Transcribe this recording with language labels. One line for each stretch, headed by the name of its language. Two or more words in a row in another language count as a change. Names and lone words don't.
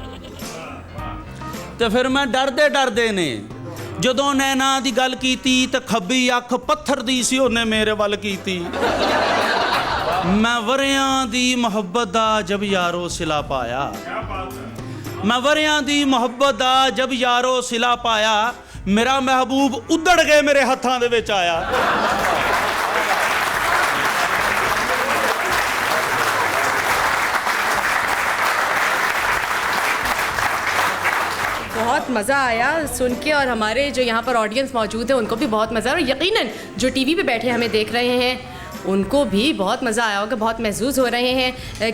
Punjabi: ਤੋ ਫਿਰ ਮੈਂ ਡਰਦੇ ਡਰਦੇ ਨੇ ਜਦੋਂ ਨੈਣਾਂ ਦੀ ਗੱਲ ਕੀਤੀ। ਤੋ ਖੱਬੀ ਅੱਖ ਪੱਥਰ ਦੀ ਸੀ ਉਨ੍ਹੇਂ ਮੇਰੇ ਵੱਲ ਕੀਤੀ। ਮੈਂ ਵਰ੍ਹਿਆਂ ਦੀ ਮੁਹੱਬਤ ਦਾ ਜਬ ਯਾਰੋ ਸਿਲਾ ਪਾਇਆ। ਮੈਂ ਵਰ੍ਹਿਆਂ ਦੀ ਮੁਹੱਬਤ ਦਾ ਜਬ ਯਾਰੋ ਸਿਲਾ ਪਾਇਆ। ਮੇਰਾ ਮਹਿਬੂਬ ਉੱਧੜ ਕੇ ਮੇਰੇ ਹੱਥਾਂ ਦੇ ਵਿੱਚ ਆਇਆ।
Hindi: बहुत मज़ा आया सुन के, और हमारे जो यहाँ पर ऑडियंस मौजूद है उनको भी बहुत मज़ा आया, और यकीनन जो टीवी पे बैठे हमें देख रहे हैं उनको भी बहुत मज़ा आया होगा, बहुत महसूस हो रहे हैं।